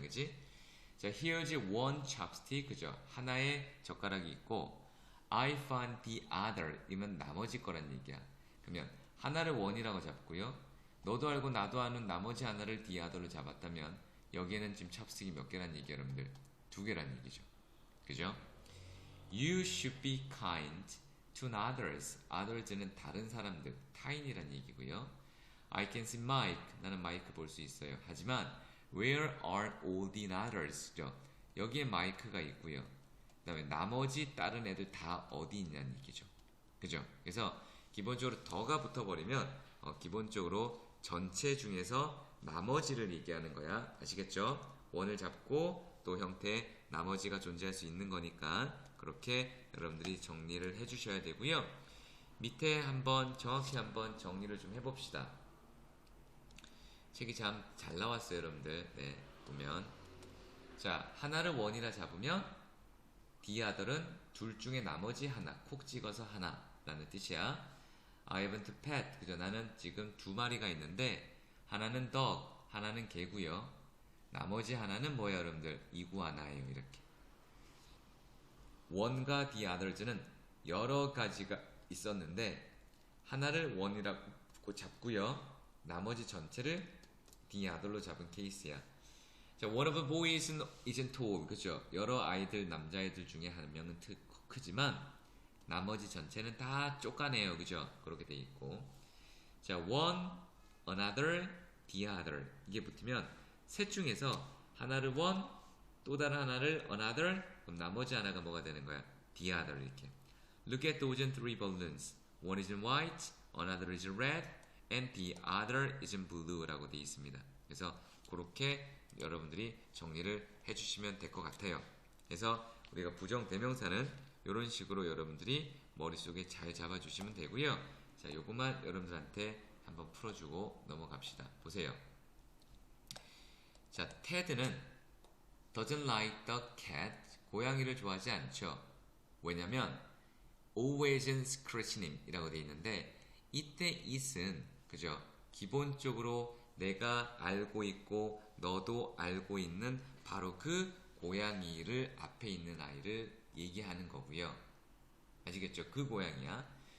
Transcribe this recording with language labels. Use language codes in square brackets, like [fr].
[ko] 그지? 자, [en] here's one chopstick. [ko] 그죠? 하나의 젓가락이 있고 [en] I found the other [ko] 이면 나머지 거란 얘기야. 그러면 하나를 원이라고 잡고요. 너도 알고 나도 아는 나머지 하나를 the other로 잡았다면 여기에는 지금 찹스틱이 몇 개란 얘기야 여러분들? 두 개란 얘기죠. 그죠? [en] You should be kind to others. [ko] others는 다른 사람들, 타인이란 얘기고요. [en] I can see Mike. [ko] 나는 마이크 볼 수 있어요. 하지만 [en] where are all the others? [ko] 여기에 마이크가 있고요. 그 다음에 나머지 다른 애들 다 어디 있냐는 얘기죠. 그죠? 그래서 기본적으로 더가 붙어버리면 기본적으로 전체 중에서 나머지를 얘기하는 거야. 아시겠죠? 원을 잡고 또 형태 나머지가 존재할 수 있는 거니까 그렇게 여러분들이 정리를 해주셔야 되고요. 밑에 한번 정확히 한번 정리를 좀 해봅시다. 책이 참 잘 나왔어요 여러분들. 네, 보면 자 하나를 원이라 잡으면 the other은 둘 중에 나머지 하나 콕 찍어서 하나라는 뜻이야. [en] I haven't pet. 그죠? [ko] 나는 지금 두 마리가 있는데 하나는 dog, 하나는 개고요. 나머지 하나는 뭐야 여러분들? 이구아나예요. 이렇게 원과 the others는 여러 가지가 있었는데 하나를 원이라고 잡고요. 나머지 전체를 the other로 잡은 케이스야. [en] 자, one of the boys isn't tall. [ko] 그죠? 여러 아이들, 남자애들 중에 한 명은 크지만 나머지 전체는 다 쪼까네요. 그죠? 그렇게 돼 있고. 자, one, another, the other. 이게 붙으면 셋 중에서 하나를 one, 또 다른 하나를 another, 그럼 나머지 하나가 뭐가 되는 거야? [en] the other [ko] 이렇게. [en] Look at those three balloons. One is in white, another is red, and the other is in blue [ko] 라고 돼 있습니다. 그래서 그렇게 여러분들이 정리를 해주시면 될 것 같아요. 그래서 우리가 부정대명사는 이런 식으로 여러분들이 머릿속에 잘 잡아주시면 되고요. 자, 요것만 여러분들한테 한번 풀어주고 넘어갑시다. 보세요. 자, 테드는 [en] doesn't like the cat. [ko] 고양이를 좋아하지 않죠. 왜냐면 [en] always scratching him [ko] 이라고 되어 있는데 이때 it은 그죠? 기본적으로 내가 알고 있고 너도 알고 있는 바로 그 고양이를 앞에 있는 아이를 얘기하는 거고요. 아시겠죠? 그 고양이야.